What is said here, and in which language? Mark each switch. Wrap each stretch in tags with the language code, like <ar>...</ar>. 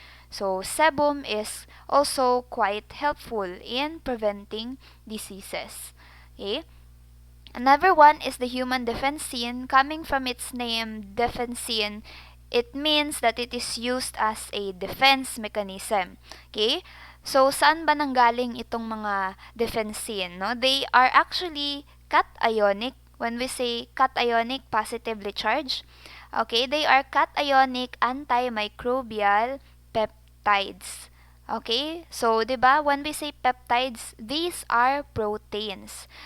<en>So sebum is also quite helpful in preventing diseases. Okay? Another one is the human defensin. Coming from its name, defensin, it means that it is used as a defense mechanism. Okay?</en> <tl>So, saan ba nanggaling itong mga defensin? No?</tl> <en>They are actually cationic. When we say cationic, positively charged, okay, they are cationic antimicrobial peptides. Okay? So, 'di ba, when we say peptides, these are proteins.</en>